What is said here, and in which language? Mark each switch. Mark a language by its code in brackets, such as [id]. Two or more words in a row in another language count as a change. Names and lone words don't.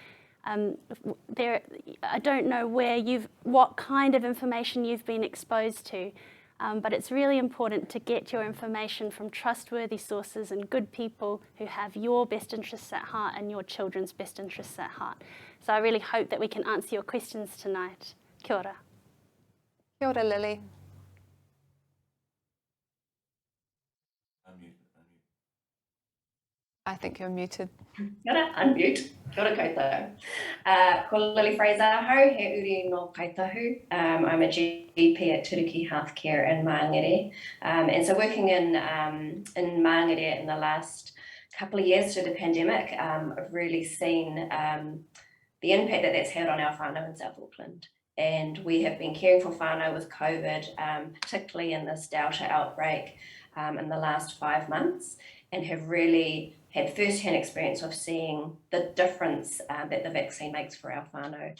[en] I don't know what kind of information you've been exposed to, but it's really important to get your information from trustworthy sources and good people who have your best interests at heart and your children's best interests at heart. So I really hope that we can answer your questions tonight. [mi] Kia ora. Kia ora, [en] Lily. I think you're muted. [mi] Kia ora, unmute. Kia ora koutou. Ko Lily Fraser, hau he uri no kaitahu. [en] I'm a GP at Turiki Healthcare in Māori. And so working in Māori in the last couple of years through the pandemic, I've really seen the impact that that's had on our whānau in South Auckland. And we have been caring for whānau with COVID, particularly in this Delta outbreak in the last 5 months, and have really had first-hand experience of seeing the difference that the vaccine makes for our whānau.